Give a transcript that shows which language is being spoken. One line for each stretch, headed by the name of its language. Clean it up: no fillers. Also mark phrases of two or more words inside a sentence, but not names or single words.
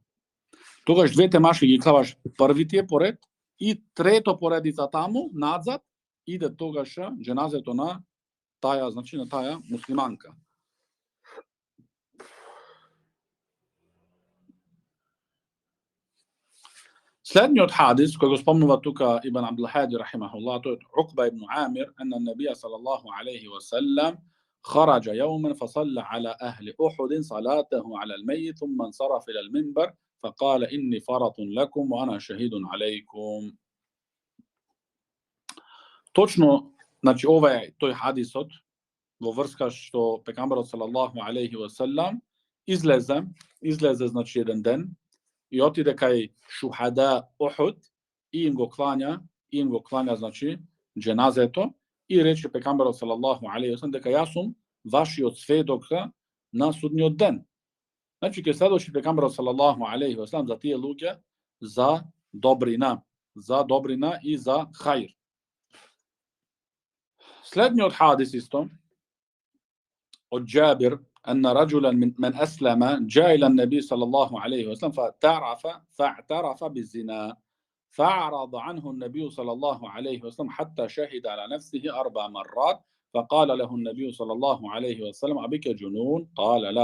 Macedonian: Тогаш 2 машки ги клаваш првите поред и трето поредица таму надзад иде тогаш џеназето на таја, значи на таја муслиманка. Следниот хадис кој го спомнува тука Ибн Абдул Хади рахимахуллах, тој Уқба ибн Амир,
Arabic: النبي صلى الله عليه وسلم خرج يوما فصلى على أهل أحد صلاته على الميت ثم انصرف إلى المنبر فقال إني فرط لكم وأنا شهيد عليكم.
Macedonian: Точно, значи ова е тој хадисот во врска што пекамберот
Arabic: صلى الله عليه وسلم
Macedonian: излезе значи еден ден и отиде кај шухада Ухуд и им го клања значи џеназето и рече пекамберот
Arabic: صلى الله عليه وسلم
Macedonian: дека јас сум вашиот сведок на судниот ден. Значи ќе следваше пекамберот
Arabic: صلى الله عليه وسلم
Macedonian: за тие луѓе за добрина и за хајр. Следниот хадис исто од Джабир
Arabic: أن رجلا من أسلم جاء إلى النبي صلى الله عليه وسلم فاعترف بالزنا فأعرض عنه النبي صلى الله عليه وسلم حتى شهد على نفسه 4 مرات فقال له النبي صلى الله عليه وسلم أبك جنون؟ قال لا.